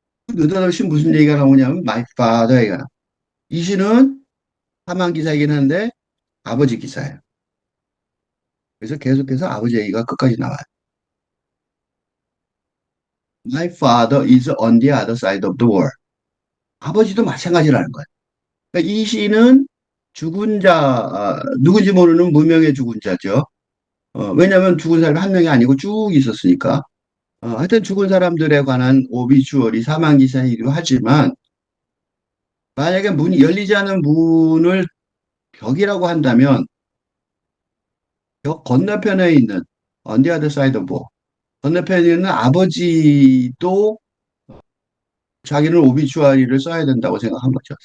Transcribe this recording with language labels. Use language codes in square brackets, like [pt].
[ko] 느닷없이 무슨 얘기가 나오냐면, [en] my father [ko] 얘기가 나와요. 이 시는 사망 기사이긴 한데 아버지 기사예요. 그래서 계속해서 아버지 얘기가 끝까지 나와요. [en] My father is on the other side of the world. [ko] 아버지도 마찬가지라는 거예요. 그러니까 이 시는 죽은 누군지 모르는 무명의 죽은 자죠. 왜냐하면 죽은 사람이 한 명이 아니고 쭉 있었으니까. 하여튼 죽은 사람들에 관한 오비주얼이 사망기사이기도 하지만 만약에 문이 열리지 않은 문을 벽이라고 한다면 벽 건너편에 있는 [en] on the other side of war, [ko] 건너편에 있는 아버지도 자기는 오비주아리를 써야 된다고 생각한 거죠.